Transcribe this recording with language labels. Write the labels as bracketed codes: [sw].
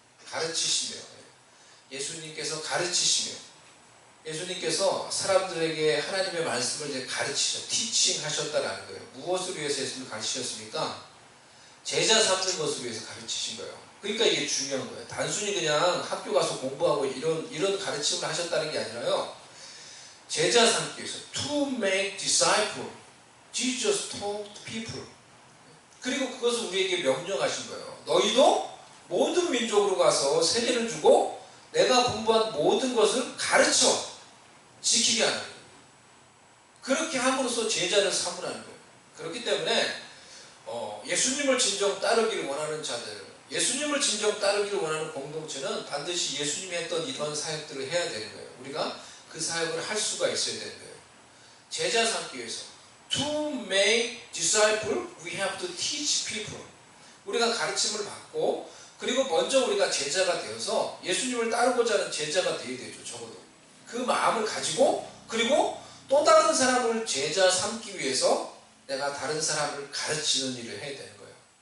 [ko] 가르치시며, 예수님께서 가르치시며, 예수님께서 사람들에게 하나님의 말씀을 이제 가르치셔, 티칭 하셨다라는 거예요. 무엇을 위해서 예수님을 가르치셨습니까? 제자 삼는 것을 위해서 가르치신 거예요. 그러니까 이게 중요한 거예요. 단순히 그냥 학교 가서 공부하고 이런 가르침을 하셨다는 게 아니라요. 제자 삼기 위해서 [en] to make disciple, Jesus taught people. [ko] 그리고 그것을 우리에게 명령하신 거예요. 너희도 모든 민족으로 가서 세례를 주고 내가 공부한 모든 것을 가르쳐 지키게 하는 거예요. 그렇게 함으로써 제자를 삼으라는 거예요. 그렇기 때문에 예수님을 진정 따르기를 원하는 자들, 예수님을 진정 따르기를 원하는 공동체는 반드시 예수님이 했던 이런 사역들을 해야 되는 거예요. 우리가 그 사역을 할 수가 있어야 되는 거예요. 제자 삼기 위해서 [en] To make disciple, we have to teach people. [ko] 우리가 가르침을 받고 그리고 먼저 우리가 제자가 되어서 예수님을 따르고자 하는 제자가 되어야 되죠. 적어도 그 마음을 가지고 그리고 또 다른 사람을 제자 삼기 위해서 내가 다른 사람을 가르치는 일을 해야 되는 거예요.